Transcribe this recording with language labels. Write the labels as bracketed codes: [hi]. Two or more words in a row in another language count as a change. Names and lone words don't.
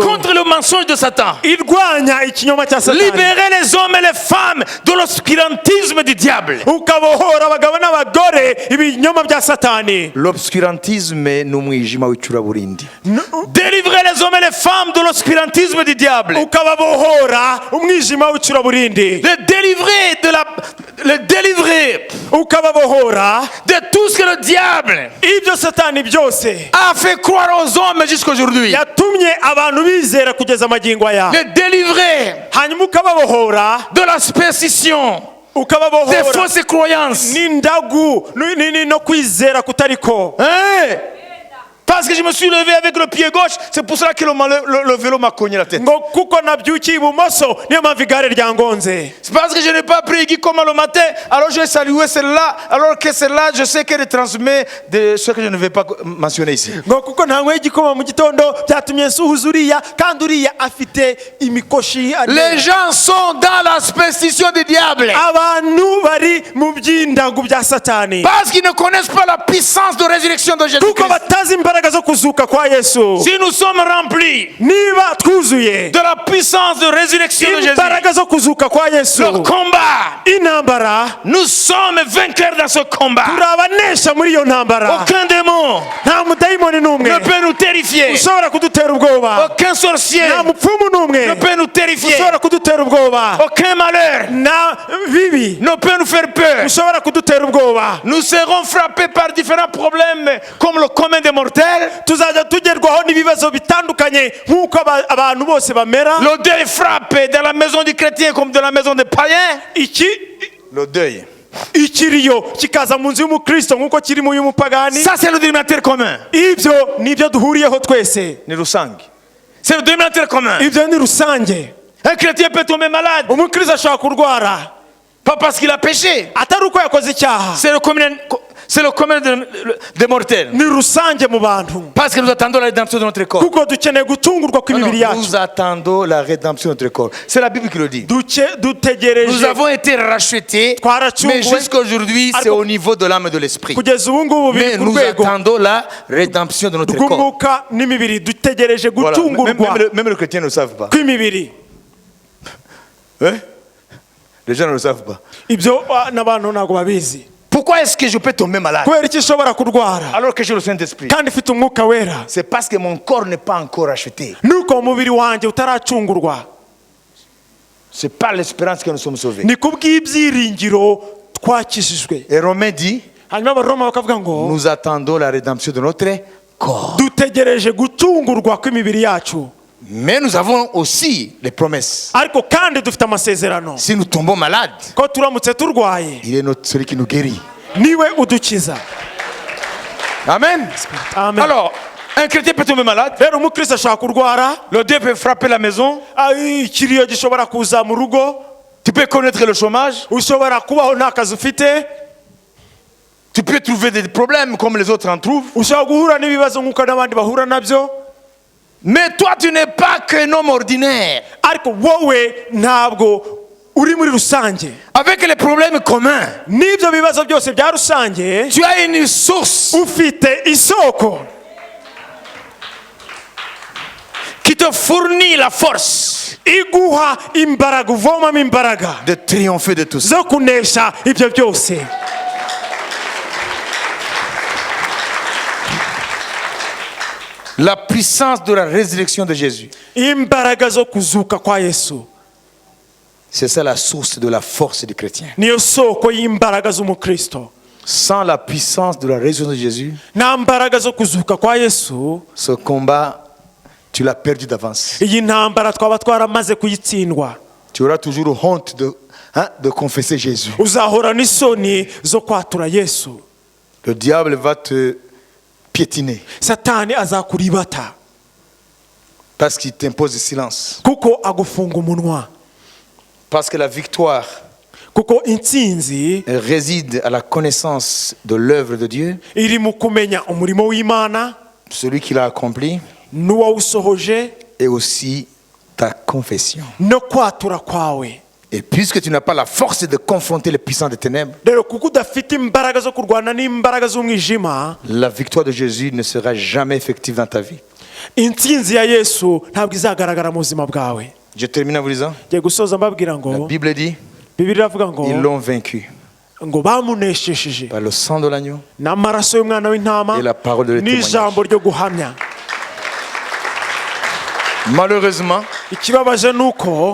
[fr] contre le mensonge de Satan. [rw] irwanya ikinyoma cya satani, [fr] Libérer les hommes et les femmes de l'obscurantisme du diable. [rw] ukabohora abagabo n'abagore ibinyoma bya satani. L'obscurantisme ni umwijima w'icuraburindi. [fr] Délivrer les hommes et les femmes de l'obscurantisme du diable. [rw] ukababohora umwijima w'icuraburindi, [fr] Les délivrer [rw] ukababohora [fr] de tout ce que le diable [rw] ibyo satani byose [fr] a fait croire aux hommes jusqu'aujourd'hui. [rw] yatumye abantu bizera kugeza amagingo aya. [fr] Les délivrer [rw] hanyuma ukababohora, [fr] de la superstition, des [rw] ukababohora [fr] fausses croyances. [rw] n'indagu no kwizera kutariko. [fr] Hein? Parce que je me suis levé avec le pied gauche, c'est pour cela que le vélo m'a cogné la tête. [rw] ngo kuko nabyukiye ibumoso niyo mpamvu igare ryangonze. [fr] C'est parce que je n'ai pas pris Guy comme le matin, alors j'ai salué celle-là, alors que celle-là, je sais qu'elle transmet de ce que je ne vais pas mentionner ici. [rw] ngo kuko ntanyweye igikoma mu gitondo byatumye nsuhuza uriya, kandi uriya afite imikoshi. [fr] Les gens sont dans la superstition du diable. [rw] abantu bari mu by'indagu bya satani [fr] Parce qu'ils ne connaissent pas la puissance de résurrection de [rw] kuko [fr] Jésus-Christ. [rw] batazi imbaraga zo kuzuka kwa Yesu. [fr] Si nous sommes remplis [rw] niba twuzuye [fr] de la puissance de résurrection de Jésus, [rw] imbaraga zo kuzuka kwa Yesu, [fr] le combat, [rw] intambara [fr] nous sommes vainqueurs dans ce combat. [rw] turabanesha muri iyo ntambara. [fr] Aucun démon [rw] nta mudayimoni n'umwe [fr] ne peut nous terrifier. [rw] ushobora kudutera ubwoba, [fr] Aucun sorcier [rw] nta mupfumu n'umwe [fr] ne peut nous terrifier. [rw] ushobora kudutera ubwoba, [fr] Aucun malheur [rw] na bibi [fr] ne peut nous faire peur. [rw] ushobora kudutera ubwoba. [fr] Nous serons frappés par différents problèmes comme le commun des mortels. [rw] tuzajya tugerwaho n'ibibazo bitandukanye nk'uko abantu bose bamera. [fr] Le deuil frappe dans la maison du chrétien comme dans la maison des païens. Le deuil. [rw] ikiriyo kikaza mu nzu y'umukristo nk'uko kiri mu y'umupagani. [fr] Ça, c'est le dénominateur commun. [rw] ibyo nibyo duhuriyeho twese. Ni rusange. [fr] C'est le dénominateur commun. [rw] ibyo ni rusange. [fr] Un chrétien peut tomber malade, [rw] umukristo ashobora kurwara [fr] pas parce qu'il a péché. [rw] atari uko yakoze icyaha, [fr] C'est le commun des mortels. [rw] ni rusange mu bantu, [fr] Parce que nous attendons la rédemption de notre corps. [rw] kuko dukeneye gucungurwa kw'imibiri yacu. [fr] Nous attendons la rédemption de notre corps. C'est la Bible qui le dit. Nous [rw] dutegereje [fr] avons été rachetés, mais jusqu'aujourd'hui, c'est au niveau de l'âme et de l'esprit. [rw] kugeza ubu ngubu biri [fr] Mais [rw] ku [fr] nous [rw] rwego [fr] attendons la rédemption de notre corps. [rw] rw'umwuka n'imibiri. dutegereje [fr] Voilà. [rw] gucungurwa [fr] Même les chrétiens ne le savent pas. [rw] kw'imibiri. [fr] Hein? Les gens ne le savent pas. [rw] ibyo n'abantu ntabwo babizi. [fr] Pourquoi Pourquoi est-ce que je peux tomber malade [rw] kubera iki nshobora kurwara [fr] alors que j'ai le Saint-Esprit? [rw] kandi mfite umwuka wera? [fr] C'est parce que mon corps n'est pas encore acheté. [rw] nuko umubiri wanjye utaracungurwa. [fr] C'est par l'espérance que nous sommes sauvés. [rw] ni kubw'ibyiringiro twakijijwe. [fr] Et Romain dit, [rw] hanyuma abaroma bakavuga ngo [fr] nous attendons la rédemption de notre corps. [rw] dutegereje gucungurwa kw'imibiri yacu, [fr] Mais nous avons aussi les promesses. [rw] ariko kandi dufite amasezerano [fr] Si nous tombons malades, [rw] ko turamutse turwaye [fr] il est celui qui nous guérit. [rw] niwe udukiza. [fr] Amen. [rw] Amen. [fr] Alors, un chrétien peut tomber malade. [rw] rero umukristo ashobora kurwara, [fr] Le Dieu peut frapper la maison. [rw] ikiriyo gishobora kuza mu rugo, [fr] Tu peux connaître le chômage. [rw] ushobora kubaho nta kazi ufite, [fr] Tu peux trouver des problèmes comme les autres en trouvent. [rw] ushobora guhura n'ibibazo nk'uko n'abandi bahura nabyo, [fr] Mais toi, tu n'es pas qu'un homme ordinaire. [rw] ariko wowe ntabwo uri muri rusange. [fr] Avec les problèmes communs, [rw] n'ibyo bibazo byose bya rusange, [fr] tu as une source [rw] ufite isoko [fr] qui te fournit la force [rw] iguha imbaraga, uvomamo imbaraga [fr] de triompher de tout ça. [rw] zo kunesha ibyo byose. [fr] La puissance de la résurrection de Jésus. [rw] imbaraga zo kuzuka kwa Yesu [fr] C'est ça la source de la force du chrétien. [rw] niyo soko y'imbaraga z'umukristo. [fr] Sans la puissance de la résurrection de Jésus, [rw] nta mbaraga zo kuzuka kwa Yesu, [fr] ce combat, tu l'as perdu d'avance. [rw] iyi ntambara twaba twaramaze kuyitsindwa. [fr] Tu auras toujours honte de confesser Jésus. [rw] uzahora n'isoni zo kwatura Yesu. [fr] Le diable va te piétiner [rw] satani azakuribata [fr] parce qu'il t'impose le silence. [rw] kuko agufunga umunwa, [fr] Parce que la victoire [rw] kuko intsinzi [fr] elle réside à la connaissance de l'œuvre de Dieu, [rw] iri mu kumenya umurimo w'Imana [fr] celui qui l'a accompli, [rw] n'uwawusohoje, [fr] et aussi ta confession. [rw] no kwatura kwawe. [fr] Et puisque tu n'as pas la force de confronter les puissants des ténèbres, [rw] rero kuko udafite imbaraga zo kurwana n'imbaraga z'umwijima, [fr] la victoire de Jésus ne sera jamais effective dans ta vie. [rw] intsinzi ya Yesu ntabwo izagaragara mu buzima bwawe. [fr] Je termine en vous disant, [rw] ngiye gusoza mbabwira [fr] la [rw] ngo [fr] Bible dit, [rw] Bibiliya iravuga ngo [fr] ils l'ont vaincu [rw] ngo bamuneshesheje [fr] par le sang de l'agneau [rw] n'amaraso y'umwana w'intama [fr] et la parole de [rw] n'ijambo [fr] témoignage. [rw] ryo guhamya. [fr] Malheureusement, [rw] ikibabaje ni uko